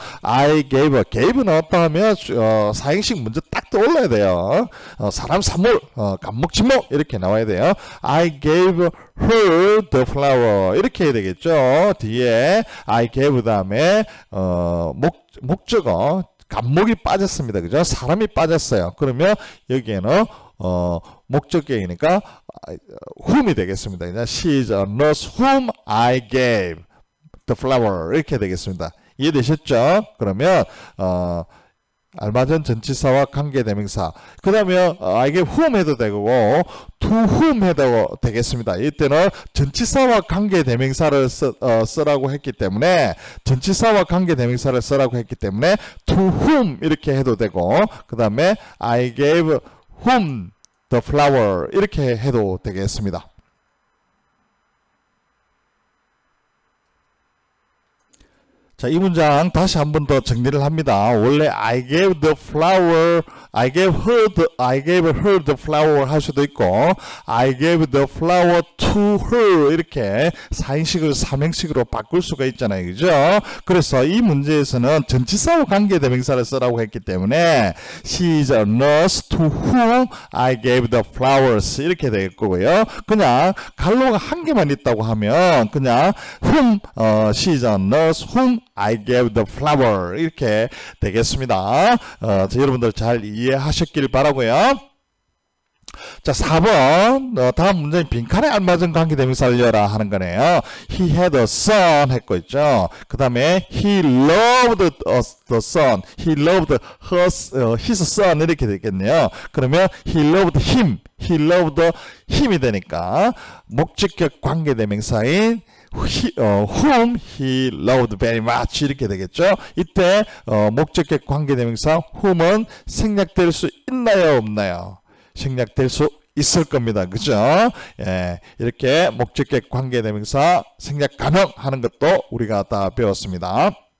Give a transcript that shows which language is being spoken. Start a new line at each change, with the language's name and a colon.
English: I gave
Korean: gave는 어떠 하면 사행식 문제 딱 떠올라야 돼요. 사람, 사물, 간목, 직목 이렇게 나와야 돼요.
English: I gave her the flower
Korean: 이렇게 해야 되겠죠. 뒤에 I gave 다음에 목적어 간목이 빠졌습니다. 그죠? 사람이 빠졌어요. 그러면 여기에는 목적격이니까 whom이 되겠습니다.
English: She is a nurse whom I gave the flower
Korean: 이렇게 되겠습니다. 이해되셨죠? 그러면 알맞은 전치사와 관계대명사. 그 다음에 I gave whom 해도 되고 to whom 해도 되겠습니다. 이때는 전치사와 관계대명사를 쓰라고 했기 때문에 전치사와 관계대명사를 쓰라고 했기 때문에 to whom 이렇게 해도 되고 그 다음에
English: I gave whom the flower
Korean: 이렇게 해도 되겠습니다. 자, 이 문장 다시 한 번 더 정리를 합니다. 원래
English: I gave the flower, I gave her the flower
Korean: 할 수도 있고
English: I gave the flower to her
Korean: 이렇게 4인식을 3행식으로 바꿀 수가 있잖아요. 그죠? 그래서 이 문제에서는 전치사와 관계대명사를 쓰라고 했기 때문에
English: She is a nurse to whom I gave the flowers
Korean: 이렇게 될 거고요. 그냥 갈로가 한 개만 있다고 하면 그냥
English: whom, she is a nurse whom I gave the flower
Korean: 이렇게 되겠습니다. 여러분들 잘 이해하셨길 바라고요. 자, 4번 다음 문제는 빈칸에 알맞은 관계대명사를 열라 하는 거네요.
English: He had a son
Korean: 했고 있죠. 그 다음에
English: he loved the son, he loved his son
Korean: 이렇게 되겠네요. 그러면
English: he loved him, he loved him
Korean: 이 되니까 목적격 관계대명사인
English: whom he loved very much
Korean: 이렇게 되겠죠. 이때 목적격 관계대명사 whom은 생략될 수 있나요 없나요? 생략될 수 있을 겁니다. 그죠? 예, 이렇게 목적격 관계대명사 생략 가능하는 것도 우리가 다 배웠습니다.